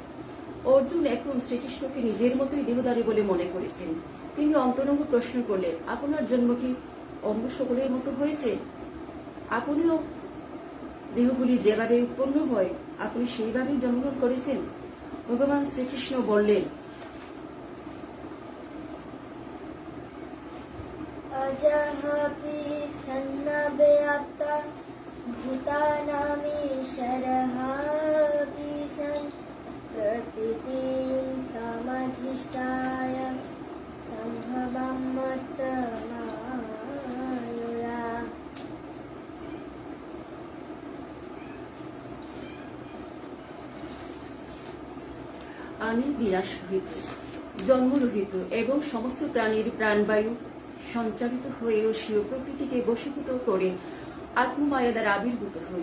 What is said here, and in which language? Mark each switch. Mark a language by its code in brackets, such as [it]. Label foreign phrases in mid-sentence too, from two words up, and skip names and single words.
[bn] অর্জুন এখন শ্রীকৃষ্ণকে নিজের মতোই দেহধারী বলে মনে করেছেন। তিনি অন্তরঙ্গ প্রশ্ন করলেন, আপনার জন্ম কি অন্য সকলের মতো হয়েছে? আপনিও দেহগুলি যেভাবে উৎপন্ন হয় আপনি সেইভাবেই জন্মগ্রহণ করেছেন? ভগবান শ্রীকৃষ্ণ বললেন, [sa] अजःपि सन्नव्याप्ता भूतानामीशरःपि सन् प्रकृतिं समधिष्ठाय सम्भवं मत्तमायया। [bn] আমি বিনাশরহিত, জন্মরহিত এবং সমস্ত প্রাণীর প্রাণবায়ু সঞ্চালিত হয়ে স্বীয় প্রকৃতিকে বশীভূত করে আত্মমায়া দ্বারা আবির্ভূত হই।